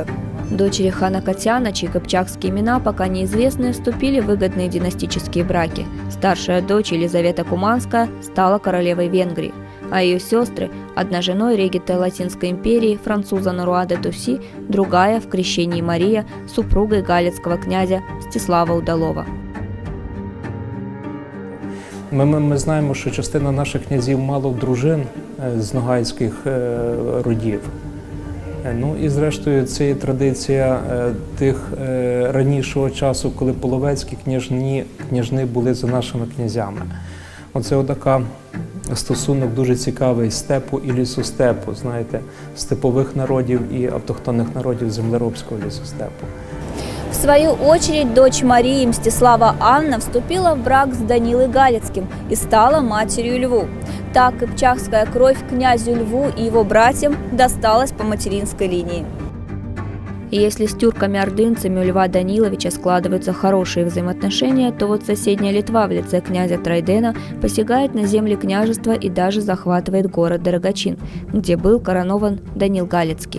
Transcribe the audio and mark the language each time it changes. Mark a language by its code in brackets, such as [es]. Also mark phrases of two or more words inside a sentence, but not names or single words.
[ru] Дочери хана Катяна, чьи кыпчакские имена пока неизвестны, вступили в выгодные династические браки. Старшая дочь Елизавета Куманская стала королевой Венгрии, а ее сестры, одна женой регента Латинской империи француза Нуруа де Туси, другая в крещении Мария, супругой галицкого князя Мстислава Удалова. [uk] Ми знаємо, що частина наших князів мало дружин з ногайських родів. Ну і зрештою це є традиція тих ранішого часу, коли половецькі княжни були за нашими князями. Оце отака стосунок дуже цікавий степу і лісостепу, знаєте, степових народів і автохтонних народів землеробського лісостепу. [ru] В свою очередь, дочь Марии Мстислава Анна вступила в брак с Данилой Галицким и стала матерью Льву. Так кыпчакская кровь князю Льву и его братьям досталась по материнской линии. И если с тюрками-ордынцами у Льва Даниловича складываются хорошие взаимоотношения, то вот соседняя Литва в лице князя Трайдена посягает на земли княжества и даже захватывает город Дорогачин, где был коронован Данил Галицкий.